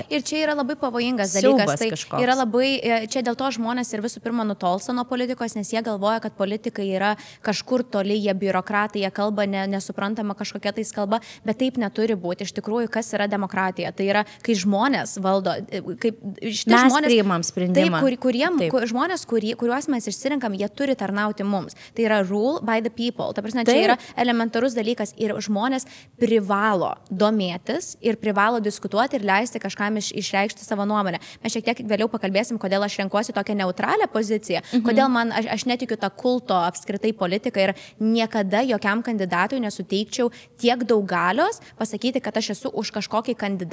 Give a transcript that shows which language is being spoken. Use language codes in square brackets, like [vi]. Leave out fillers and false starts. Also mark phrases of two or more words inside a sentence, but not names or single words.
[lt] Ir čia yra labai pavojingas dalykas. Tai yra labai, čia dėl to žmonės ir visų pirma nutolsta nuo politikos, nes jie galvoja, kad politikai yra kažkur toli, jie biurokratai, jie kalba nesuprantama kažkokia tais kalba, bet taip neturi būti. Iš tikrųjų, kas yra demokratija? Tai yra, kai žmonės valdo, kaip mes priimam sprendimą. Taip, žmonės, kuriuos mes išsirinkam, jie turi tarnauti mums. Tai yra [en] rule by the people. [lt] Ta prasme, čia yra elementarus dalykas ir žmonės privalo domėtis ir privalo diskutuoti ir leisti kažkam išreikšti savo nuomonę. Mes šiek tiek vėliau pakalbėsim, kodėl aš renkuosi tokią neutralią poziciją, kodėl aš netikiu tą kulto apskritai politiką ir niekada jokiam kandidatui nesuteikčiau tiek daug galios pasakyti, kad aš esu už kažkokį kandidatą.